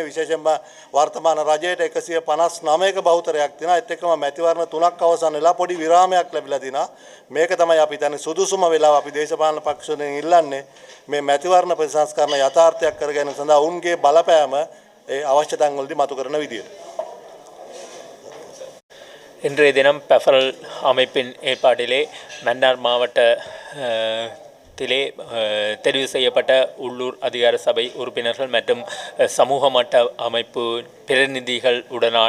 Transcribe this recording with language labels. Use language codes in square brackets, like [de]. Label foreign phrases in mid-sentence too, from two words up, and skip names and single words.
[si] විශේෂයෙන්ම වර්තමාන රජයට 159ක බහුතරයක් තියෙනවා. ඒත් එක්කම මැතිවරණ 3ක් අවසන් වෙලා පොඩි විරාමයක් ලැබිලා තිනවා. මේක තමයි අපි දැන් සුදුසුම වෙලාව අපි දේශපාලන පක්ෂ වලින් ඉල්ලන්නේ මේ මැතිවරණ ප්‍රතිසංස්කරණ යථාර්ථයක් කර ගැනීම සඳහා උන්ගේ බලපෑම ඒ අවශ්‍යතාවන් වලදී මතු කරන විදියට. [ta] இன்றைய தினம் பெஃபரல் அமைப்பின் ஏற்பாட்டிலே மன்னார் மாவட்டத்திலே தெரிவு செய்யப்பட்ட உள்ளூர் அதிகார சபை உறுப்பினர்கள் மற்றும் சமூக மட்ட அமைப்பு பிரதிநிதிகள் உடனான